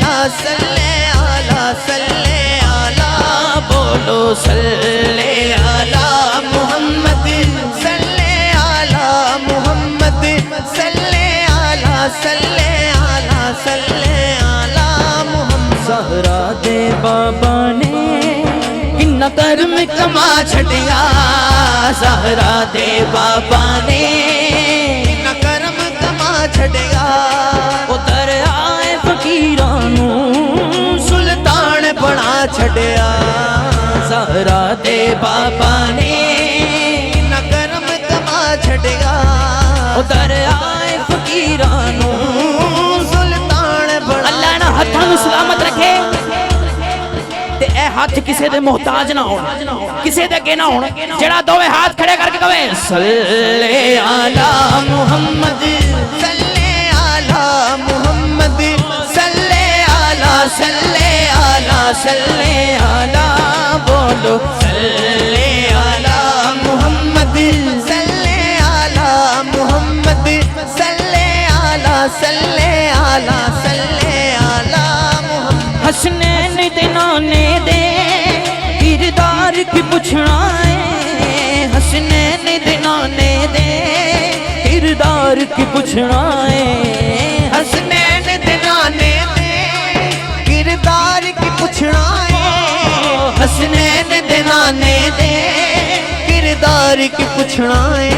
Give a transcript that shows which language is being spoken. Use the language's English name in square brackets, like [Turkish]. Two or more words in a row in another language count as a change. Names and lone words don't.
[Arabic] صل على صل على बोलो صل على محمد صل على محمد صل على صل على صل على محمد. [Punjabi] ਜ਼ਹਰਾ ਦੇ ਬਾਬਾ ਨੇ ਕਿੰਨਾ ਕਰਮ ਕਮਾ ਛੱਡਿਆ, ਜ਼ਹਰਾ ਦੇ ਬਾਬਾ ਨੇ ਕਿੰਨਾ ਕਰਮ ਕਮਾ ਛੱਡਿਆ। ਉਧਰ ਆਏ ਫ਼ਕੀਰਾਂ ਨੂੰ ਸੁਲਤਾਨ ਬਣਾ ਛੱਡਿਆ, ਜ਼ਹਰਾ ਦੇ ਬਾਬਾ ਨੇ ਕਿੰਨਾ ਕਰਮ ਕਮਾ ਛੱਡਿਆ। ਉਧਰ ਆਏ ਫ਼ਕੀਰਾਂ ਨੂੰ ਸੁਲਤਾਨ ਬਣਾ। ਅੱਲਾਹ ਨਾ ਹੱਥਾਂ ਨੂੰ ਸਲਾਮਤ ਰੱਖੇ ਤੇ ਏ ਹੱਥ ਕਿਸੇ ਦੇ ਮੁਹਤਾਜ ਨਾ ਹੋਣ, ਕਿਸੇ ਦੇ ਅੱਗੇ ਨਾ ਹੋਣ। ਜਿਹੜਾ ਦੋਵੇਂ ਹੱਥ ਖੜ੍ਹੇ ਕਰਕੇ ਕਹੇ [Arabic] صل على محمد صل على محمد صل على صل على صل على बोलो صل على محمد صل على محمد صل على صل على صل على محمد. [Punjabi] ਹਸਨੈਨ ਦੇ ਨਾਨੇ ਦੇ ਕਿਰਦਾਰ ਕੀ ਪੁੱਛਣਾ ਹੈ, ਹਸਨੈਨ ਦੇ ਨਾਨੇ ਦੇ ਕਿਰਦਾਰ ਕੀ ਪੁੱਛਣਾ ਹੈ। ਹਸਨੈਨ ਦੇ ਨਾਨੇ ਦੇ ਕਿਰਦਾਰ ਕੀ ਪੁੱਛਣਾ ਹੈ, ਹਸਨੈਨ ਦੇ ਨਾਨੇ ਦੇ ਕਿਰਦਾਰ ਕੀ ਪੁੱਛਣਾ ਹੈ।